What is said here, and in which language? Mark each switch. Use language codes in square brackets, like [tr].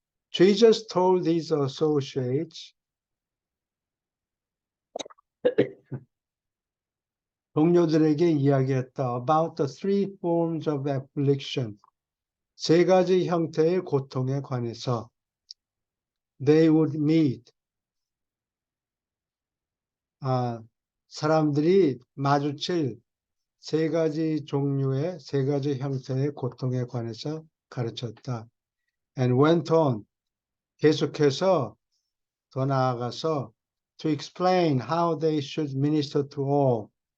[en] Jesus told his associates, [ko] 동료들에게 이야기했다. [en] About the three forms of affliction. [ko] 세 가지 형태의 고통에 관해서. [en] They would meet. [ko] 사람들이 마주칠 세 가지 종류의, 세 가지 형태의 고통에 관해서 가르쳤다. [en] And went on. [ko] 계속해서 더 나아가서 [en] to explain how they should minister to all.